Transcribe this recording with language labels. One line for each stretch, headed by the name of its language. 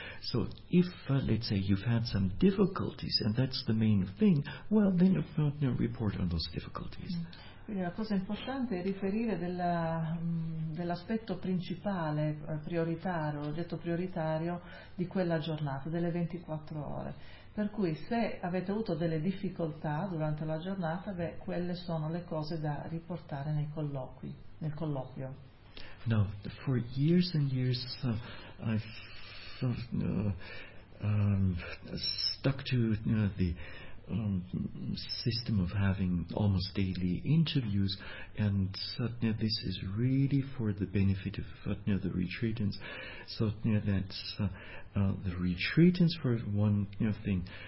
English: So if, let's say, you've had some difficulties and that's the main thing, well, then report on those difficulties.
Italian: Quindi la cosa importante è riferire dell'aspetto principale, prioritario, detto prioritario, di quella giornata, delle 24 ore. Per cui se avete avuto delle difficoltà durante la giornata, beh, quelle sono le cose da riportare nei colloqui, nel colloquio.
English: No, for years and years I've stuck to the system of having almost daily interviews, and this is really for the benefit of the retreatants, so that the retreatants, for one thing,